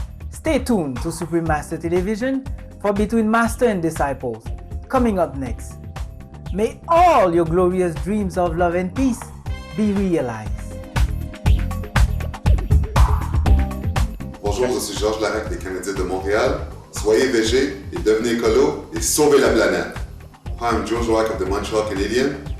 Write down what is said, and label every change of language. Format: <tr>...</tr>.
<en>Stay tuned to Supreme Master Television for Between Master and Disciples, coming up next. May all your glorious dreams of love and peace be realized.</en> <fr>Bonjour, je suis Georges Laraque des Canadiens de Montréal. Soyez végé et devenez écolo et sauvez la planète.</fr> <en>Hi, I'm George Laraque of the Montreal Canadian.</en>